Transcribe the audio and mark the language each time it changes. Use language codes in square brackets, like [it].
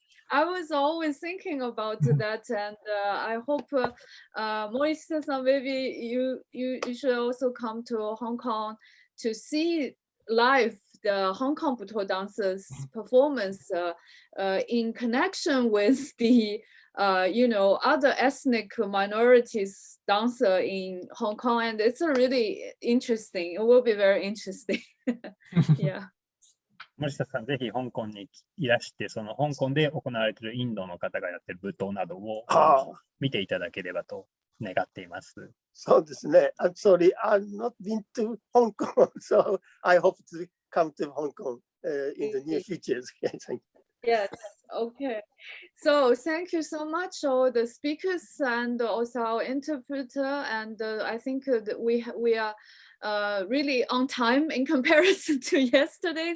[en] I was always thinking about that, and I hope Morishita-san, maybe you should also come to Hong Kong to see live the Hong Kong Buto dancers' performance in connection with the other ethnic minorities dancer in Hong Kong, and it's really interesting. It will be very interesting. Yeah. [ja] 森下さん、ぜひ香港にいらして、その香港で行われているインドの方がやっている舞踏などを見ていただければと願っています。そうですね。 [en] I'm sorry, I've not been to Hong Kong, so I hope to come to Hong Kong in the near future. Thank you. Yes, okay. So thank you so much, all the speakers and also our interpreter. And I think that we are really on time in comparison to yesterday.